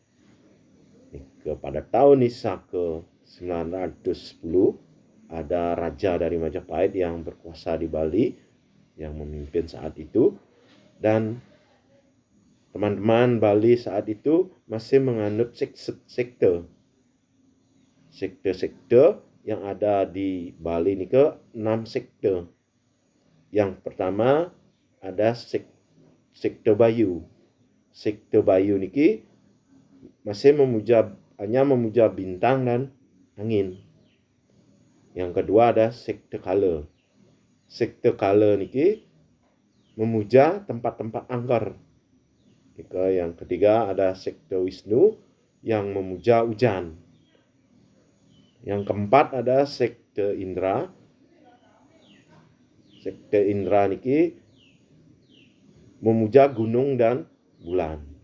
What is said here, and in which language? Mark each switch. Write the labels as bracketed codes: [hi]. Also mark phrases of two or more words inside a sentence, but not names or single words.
[id] Pada tahun Nisa ke-910 ada raja dari Majapahit yang berkuasa di Bali yang memimpin saat itu, dan teman-teman Bali saat itu masih menganut sekte yang ada di Bali ini 6 sekte. Yang pertama ada sekte Bayu. Sekte Bayu niki masih hanya memuja bintang dan angin. Yang kedua ada sekte Kala. Sekte Kala niki memuja tempat-tempat angker. Yang ketiga ada sekte Wisnu yang memuja hujan. Yang keempat ada sekte Indra. Sekte Indra niki memuja gunung dan bulan.